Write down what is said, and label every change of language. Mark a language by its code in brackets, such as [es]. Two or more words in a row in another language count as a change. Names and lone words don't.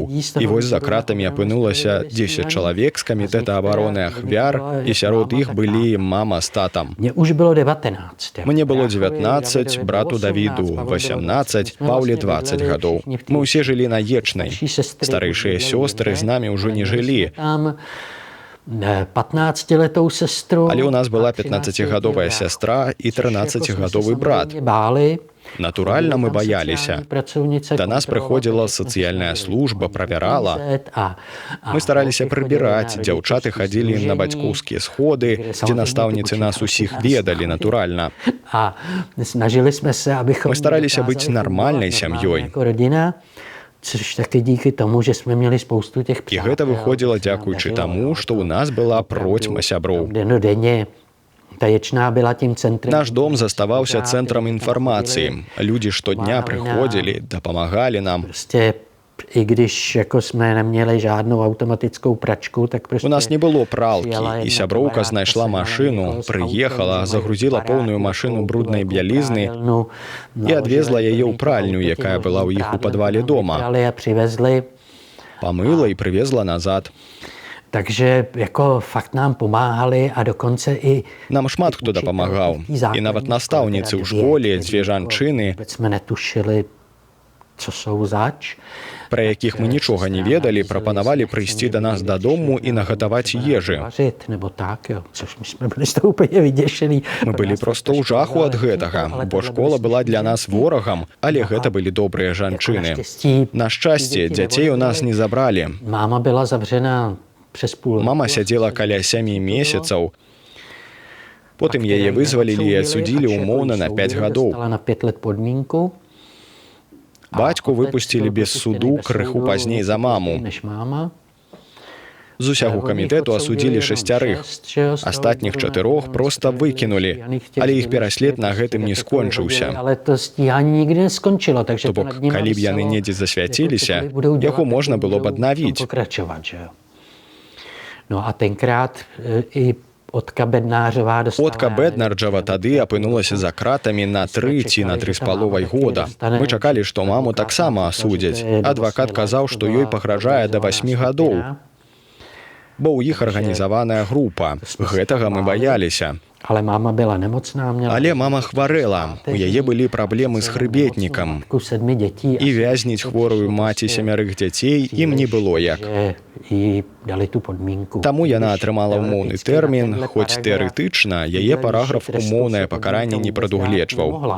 [be] І вось за кратамі апынулася 10 чалавек з камітэта абароны ахвяр, і сярод іх былі мама з татам. Мне было 19, брату Давіду 18, Паўле 20 гадоў. Мы ўсе жылі на Ечнай. Старэйшыя сёстры з намі ўжо не жылі. [cs] 15-letou sestru. [be] Але ў нас была 15-гадовая сястра і 13-гадовы брат. Натуральна, мы баяліся. Да нас прыходзіла сацыяльная служба, правярала. Мы стараліся прыбіраць, дзяўчаты хадзілі на бацькоўскія сходы, дзе настаўніцы нас усіх ведалі, натуральна. Мы стараліся быць нармальнай сям'ёй. І гэта выходзіла дзякуючы таму, што ў нас была процьма сяброў. Наш дом заставаўся цэнтрам інфармацыі. Людзі штодня прыходзілі, дапамагалі нам. [cs] I když jako jsme neměli žádnou automatickou pračku, tak prostě... [be] У нас не было пралкі, і сяброўка знайшла машыну, прыехала, загрузіла поўную машыну бруднай бялізны і адвезла яе ў пральню, якая была ў іх у падвале дома. Памыла і прывезла назад. [cs] Takže jako fakt nám pomáhali a dokonce i... [be] Нам шмат хто дапамагаў. І нават настаўніцы ў школе, дзве жанчыны, [cs] Jsme netušili, co jsou zač. [be] пра якіх мы нічога не ведалі, прапанавалі прыйсці да нас дадому і нагатаваць ежы. [cs] Nebo tak, jo. Což my jsme byli z toho úplně vyděšený. [be] Мы былі проста ў жаху ад гэтага, бо школа была для нас ворагам, але гэта былі добрыя жанчыны. На шчасце, дзяцей у нас не забралі. [cs] Máma byla zavřena přes půl. [be] Мама сядзела каля 7 месяцаў. Потым яе вызвалілі і адсудзілі ўмоўна на 5 гадоў. [cs] Dostala na 5 let podmínku. [be] Бацьку выпусцілі без суду крыху пазней за маму. [cs] Než máma. [be] З усяго камітэту асудзілі 6. Астатніх 4 проста выкінулі, але іх пераслед на гэтым не скончыўся. [cs] Ale to stíhání nikdy neskončilo, takže [be] То бок, калі б яны недзе засвяціліся, яго можна было б аднавіць. [cs] Pokračovat, že jo. No a tenkrát i Отка Беднаržová dostala... [be] Отка Беднаržова тады апынулася за кратамі на 3 ці на 3,5 года. Мы чакалі, што маму таксама асудзяць. Адвакат казаў, што ёй пагражае да 8 гадоў. Бо ў іх арганізаваная група. Гэтага мы баяліся. [cs] Ale máma byla nemocná, měla... [be] Але мама хварэла. У яе былі праблемы з хрыбетнікам. [cs] 7 детí. [be] І вязніць хворую маці 7 дзяцей ім не было як. [cs] I dali tu podmínku. [be] Таму яна атрымала ўмоўны тэрмін, хоць тэарэтычна яе параграф умоўнае пакаранне не прадугледжваў.